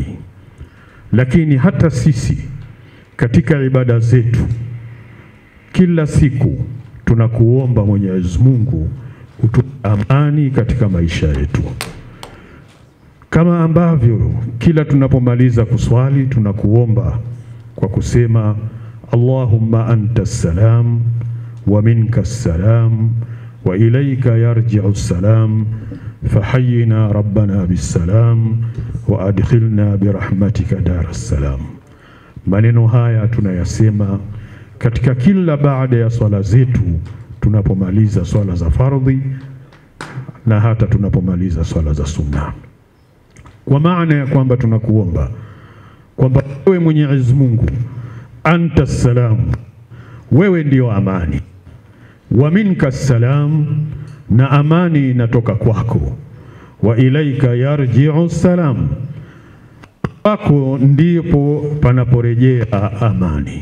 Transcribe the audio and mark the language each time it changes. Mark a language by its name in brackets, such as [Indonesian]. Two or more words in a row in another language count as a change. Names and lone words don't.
[Swahili] Lakini hata sisi katika ibada zetu kila siku tunakuomba Mwenyezi Mungu utupe amani katika maisha yetu, kama ambavyo kila tunapomaliza kuswali tunakuomba kwa kusema [Arabic] اللهم أنت السلام ومنك السلام وإليك يرجع السلام فحينا ربنا بالسلام وأدخلنا برحمتك دار السلام. [Swahili] Maneno haya tunayasema katika kila baada ya swala zetu, tunapomaliza swala za fardhi na hata tunapomaliza swala za sunna, kwa maana ya kwamba tunakuomba kwamba wewe Mwenyezi Mungu [Arabic] أنت السلام, [Swahili] wewe ndio amani, [Arabic] ومنك السلام, [Swahili] na amani inatoka kwako, [Arabic] وإليك يرجع السلام, [Swahili] kwako ndipo panaporejea amani.